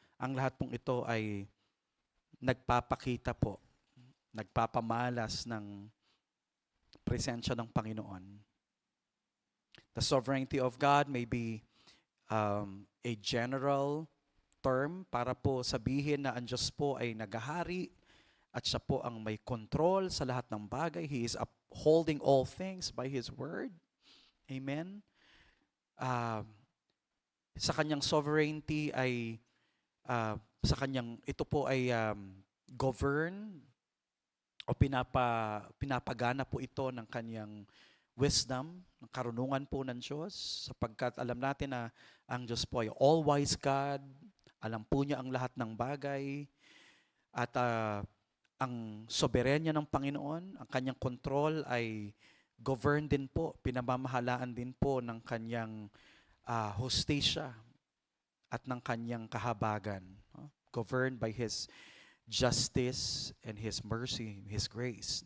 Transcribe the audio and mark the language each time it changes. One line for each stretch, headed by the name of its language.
Filipino: Ang lahat pong ito ay nagpapakita po, nagpapamalas ng presensya ng Panginoon.
English: The sovereignty of God may be a general term
Filipino: para po sabihin na ang Diyos po ay naghahari at siya po ang may control sa lahat ng bagay.
English: He is upholding all things by His word. Amen.
Filipino: sa kanyang sovereignty ay sa kanyang ito po ay govern o pinapagana po ito ng kanyang wisdom, ng karunungan po ng Diyos, sapagkat alam natin na ang Diyos po ay all-wise God, alam po niya ang lahat ng bagay, at ang soberenya ng Panginoon, ang kanyang control ay govern din po, pinamamahalaan din po ng kanyang hustisya at ng kanyang kahabagan. No?
English: Governed by His justice and His mercy, His grace.